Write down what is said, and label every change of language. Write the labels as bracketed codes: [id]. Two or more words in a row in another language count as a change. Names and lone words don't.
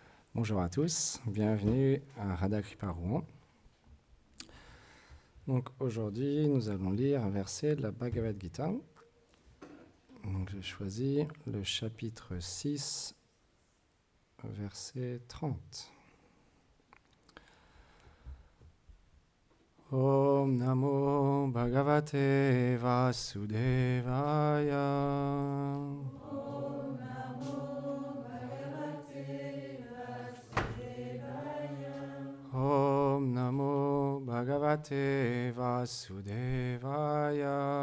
[fr] Bonjour à tous, bienvenue à Radha Kripa Rouen. Donc aujourd'hui, nous allons lire un verset de la Bhagavad Gita. Donc j'ai choisi le chapitre 6, verset 30. [sa] ॐ नमो भगवते वासुदेवाय. ॐ नमो भगवते वासुदेवाय.